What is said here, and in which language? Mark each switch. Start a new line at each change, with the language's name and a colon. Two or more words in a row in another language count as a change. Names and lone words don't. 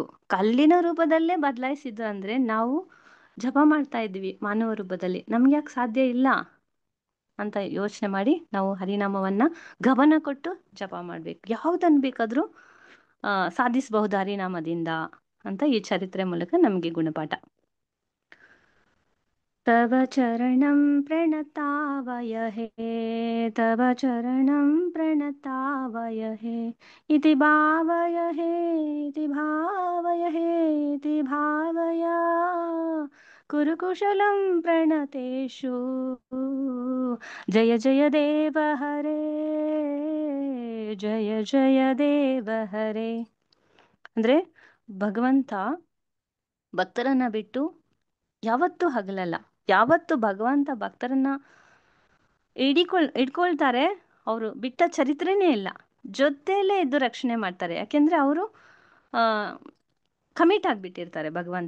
Kannada: ಕಲ್ಲಿನ ರೂಪದಲ್ಲೇ ಬದಲಾಯಿಸಿದ್ರು ಅಂದ್ರೆ ನಾವು ಜಪ ಮಾಡ್ತಾ ಇದ್ವಿ ಮಾನವ ರೂಪದಲ್ಲಿ, ನಮ್ಗೆ ಯಾಕೆ ಸಾಧ್ಯ ಇಲ್ಲ ಅಂತ ಯೋಚನೆ ಮಾಡಿ ನಾವು ಹರಿನಾಮವನ್ನ ಗಮನ ಕೊಟ್ಟು ಜಪ ಮಾಡ್ಬೇಕು. ಯಾವುದನ್ನು ಬೇಕಾದ್ರೂ ಸಾಧಿಸಬಹುದು ಹರಿನಾಮದಿಂದ ಅಂತ ಈ ಚರಿತ್ರೆ ಮೂಲಕ ನಮಗೆ ಗುಣಪಾಠ.
Sanskrit: ತವ ಚರಣಂ ಪ್ರಣತಾವಯಹೇ, ತವ ಚರಣಂ ಪ್ರಣತಾವಯಹೇ, ಇತಿ ಭಾವಯಹೇ, ಇತಿ ಭಾವಯಹೇ, ಇತಿ ಭಾವಯ, ಕುರುಕುಶಲಂ ಪ್ರಣತೇಶು ಜಯ ಜಯ ದೇವ ಹರೇ, ಜಯ ಜಯ ದೇವ ಹರೇ.
Kannada: ಅಂದ್ರೆ ಭಗವಂತ ಭಕ್ತರನ್ನ ಬಿಟ್ಟು ಯಾವತ್ತೂ ಹಗಲಲ್ಲ. ಯಾವತ್ತು ಭಗವಂತ ಭಕ್ತರನ್ನ ಇಡ್ಕೊಳ್ತಾರೆ, ಅವರು ಬಿಟ್ಟ ಚರಿತ್ರೆನೇ ಇಲ್ಲ. ಜೊತೆಯಲ್ಲೇ ಇದ್ದು ರಕ್ಷಣೆ ಮಾಡ್ತಾರೆ. ಯಾಕೆಂದ್ರೆ ಅವರು ಕಮಿಟ್ ಆಗ್ಬಿಟ್ಟಿರ್ತಾರೆ ಭಗವಂತ.